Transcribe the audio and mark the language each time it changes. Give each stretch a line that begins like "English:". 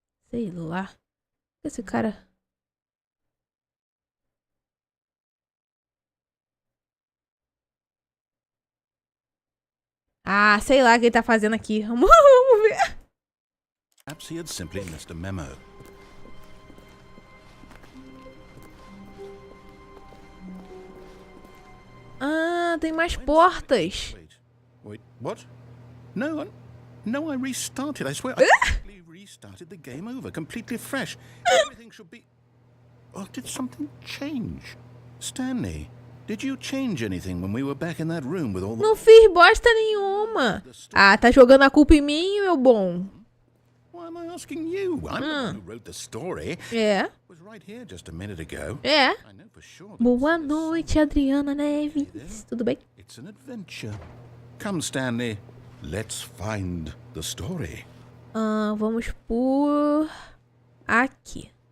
Portuguese: Sei lá. Esse cara... Ah, sei lá o que ele tá fazendo aqui. Vamos ver.
English: Perhaps he had simply missed a memo.
Portuguese: Ah, tem mais portas.
English: Wait, what? No, I restarted. I swear, I completely restarted the game over, completely fresh. Everything should be... Oh, did something change? Stanley, did you change anything when we were back in that room with all the...
Portuguese: Não fiz bosta nenhuma. Ah, tá jogando a culpa em mim, meu bom.
English: Why am I asking you? I'm the one who wrote the story.
Portuguese: É.
English: It was right here just a minute ago.
Portuguese: É.
English: I know for sure that
Portuguese: Boa noite, Adriana Neves. Tudo bem?
English: it's an adventure. Come, Stanley, let's find the story.
Portuguese: Vamos por... aqui.